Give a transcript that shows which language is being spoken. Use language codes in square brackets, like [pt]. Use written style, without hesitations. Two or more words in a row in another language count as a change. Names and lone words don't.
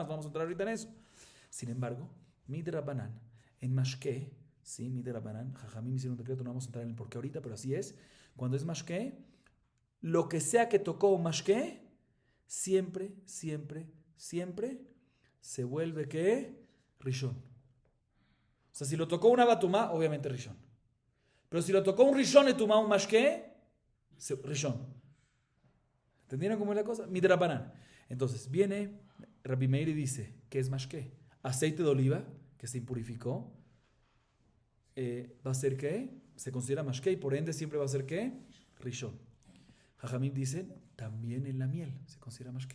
[es] No vamos a entrar ahorita en eso. Sin embargo, midrabanan, en mashke, sí, midrabanan, jajamim hicieron un decreto, no vamos a entrar en el porqué ahorita, pero así es. Cuando es mashke, lo que sea que tocó mashke, siempre se vuelve ¿qué? Rishon. O sea, si lo tocó una batumá, obviamente Rishon. Pero si lo tocó un [he] ראשון לטומאה, [es] un mashke, Rishon. ¿Entendieron cómo es la cosa? Midrabanan. Entonces, viene Rabbi Meir y dice, ¿qué es mashke? Aceite de oliva que se impurificó, va a ser ¿qué? Se considera mashke y por ende siempre va a ser ¿qué? Rishon. Jajamim dicen, también en la miel se considera mashke.